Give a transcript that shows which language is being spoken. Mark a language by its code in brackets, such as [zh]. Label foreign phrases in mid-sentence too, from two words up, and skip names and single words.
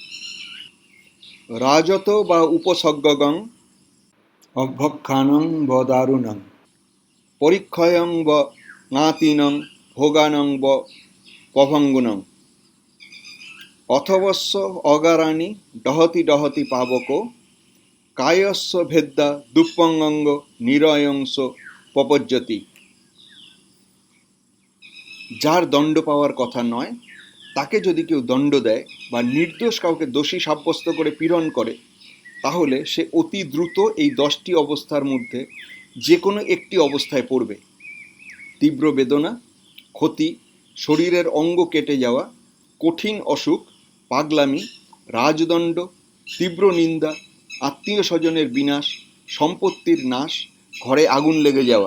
[pi] রাজত বা উপসর্গগং অভ্যক্ষানং ব দারুণং পরিক্ষয়ং ব নাতিনং ভোগানং ব পভঙ্গুনং অথবস্য অগারানি ডহতি ডহতি পাবক কায়স্য ভেদ্যা দুঃপঙ্গঙ্গ নিরয়ংস পপজ্যতি। [bn] যার দণ্ড পাওয়ার কথা নয় তাকে যদি কেউ দণ্ড দেয় বা নির্দোষ কাউকে দোষী সাব্যস্ত করে পীড়ন করে, তাহলে সে অতি দ্রুত এই 10টি অবস্থার মধ্যে যে কোনো একটি অবস্থায় পড়বে। তীব্র বেদনা, ক্ষতি, শরীরের অঙ্গ কেটে যাওয়া, কঠিন অসুখ, পাগলামি, রাজদণ্ড, তীব্র নিন্দা, আত্মীয় স্বজনের বিনাশ, সম্পত্তির নাশ, ঘরে আগুন লেগে যাওয়া।